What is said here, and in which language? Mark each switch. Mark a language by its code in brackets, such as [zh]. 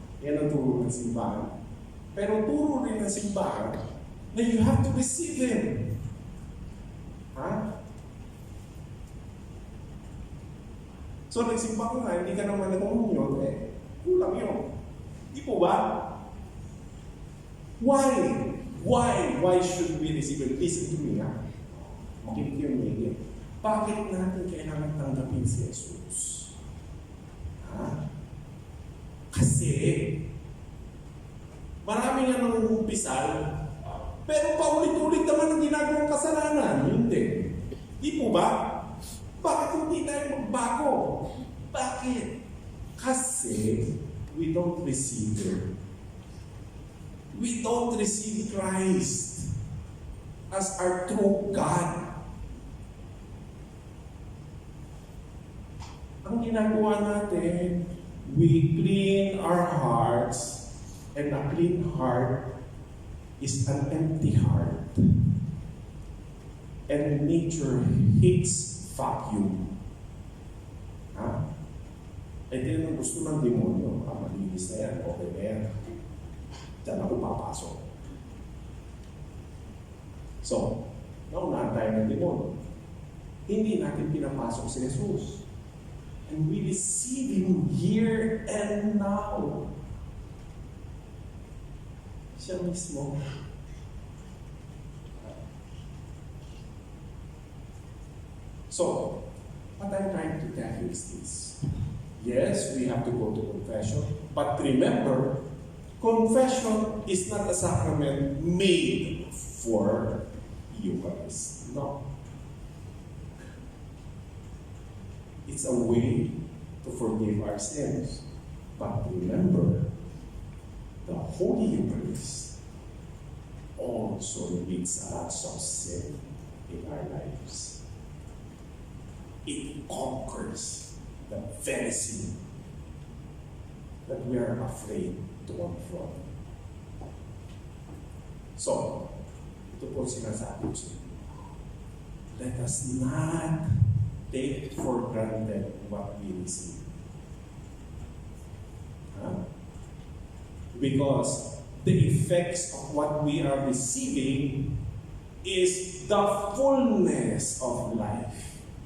[tl] Yan ang turo ng simbahan. Pero turo rin ng simbahan na [en] you have to receive Him. [tl] Ha? So, nagsimba ko nga, hindi ka naman nag-umunyon, kulang yun. Di po ba? [en] Why? Why should we receive Him? Listen to me, [tl] ha? Makinig yung media. Bakit natin kailangan tanggapin si Jesus? Ha? Kasi, marami nga nangungumpisal, pero paulit-ulit naman ang ginagawang kasalanan. Hindi. Di po ba? Bakit hindi tayo magbago? Bakit? [en] Kasi we don't receive Him. We don't receive Christ as our true God. [tl] Ang ginagawa natin, [en] we clean our hearts, and a clean heart is an empty heart. And nature hates vacuum. Ha? [tl] Eh di naman gusto ng demonyo. Malinis na yan, okay na yan. Diyan ako papasok. So, naunahan tayo ng demonyo. Hindi natin pinapasok si Jesus. [en] And we receive Him here and now. [tl] Siya mismo. [en] So, what I'm trying to tell you is this. Yes, we have to go to confession. But remember, confession is not a sacrament made for Eucharist. No. It's a way to forgive our sins. But remember, the Holy Eucharist also removes lots of sin in our lives. It conquers the very sin that we are afraid to confront. [tl] So, ito po sinasabi ko sa inyo. [en] Let us not take for granted what we receive. Because the effects of what we are receiving is the fullness of life.